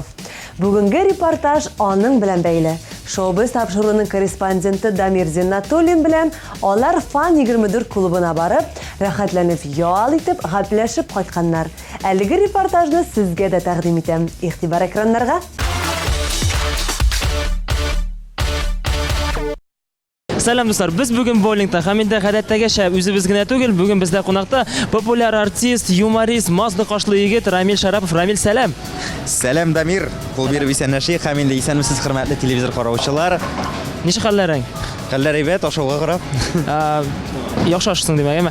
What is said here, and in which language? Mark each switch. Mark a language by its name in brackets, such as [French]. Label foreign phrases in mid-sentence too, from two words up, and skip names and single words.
[Tatar] Бүгенге репортаж аның белән бәйле. Шоу-биз тапшыруының корреспонденты Дамир Зиннатуллин белән алар Фан 24 клубына барып, рәхәтләнеп ял итеп, гәпләшеп кайтканнар. Әлеге репортажны сезгә дә тәкъдим итәм. Игътибар экраннарга. Салам дуслар, без бүген боулингта һәм инде гадәттәгечә үзебез генә түгел, бүген бездә кунакта популяр артист, юморист, мазлы кашлы егет Рамил Шарапов. Рамил, сәлам. Сәлам, Дамир. Кул биреп исәнләшик, һәм инде исәнмесез хөрмәтле телевизор караучылар. Ничек хәлләрең? Хәлләр әйбәт, ашауга карап. Яхшы ашыйсың димәк, әме?